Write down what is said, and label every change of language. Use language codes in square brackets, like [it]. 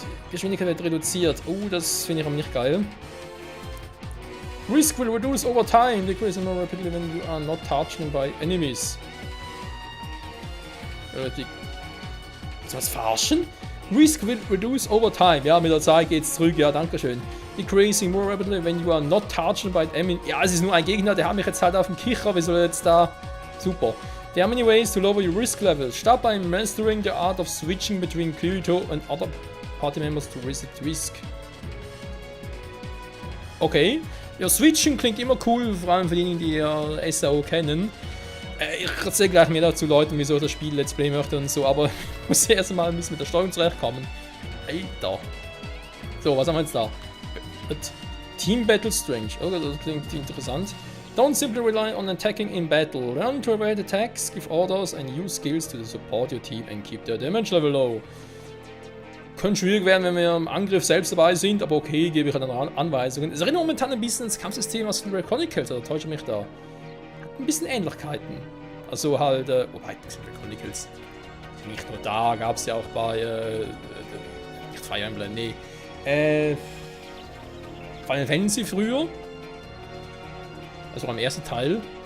[de] Geschwindigkeit wird reduziert. Das finde ich aber nicht geil. [en] Risk will reduce over time, decreasing more rapidly when you are not touched by enemies. [de] Ist was verarschen? [en] Risk will reduce over time. [de] Ja, mit der Zeit geht's zurück. Ja, danke schön. [en] Decreasing more rapidly when you are not touched by enemies. [de] Ja, es ist nur ein Gegner, der hat mich jetzt halt auf dem Kicher. Wie soll er jetzt da... Super. [en] There are many ways to lower your risk level. Start by mastering the art of switching between Kirito and other party members to reset risk. [de] Okay. Ja, switchen klingt immer cool, vor allem für diejenigen, die SAO kennen. Ich erzähle gleich mehr dazu Leuten, wieso ich das Spiel Let's Play möchte und so, aber ich muss erst mal ein bisschen mit der Steuerung zurechtkommen. Alter. So, was haben wir jetzt da? Team Battle Strange. Oh, das klingt interessant. [en] Don't simply rely on attacking in battle. Learn to evade attacks, give orders and use skills to support your team and keep their damage level low. [de] Könnte schwierig werden, wenn wir im Angriff selbst dabei sind, aber okay, gebe ich dann Anweisungen. Es erinnert momentan ein bisschen ans Kampfsystem aus Red Chronicles, oder täusche ich mich da? Hat ein bisschen Ähnlichkeiten. Also halt, wobei, Red Chronicles, nicht nur da, gab es ja auch bei, nicht Fire Emblem, nee, Final Fantasy früher. Also am ersten Teil.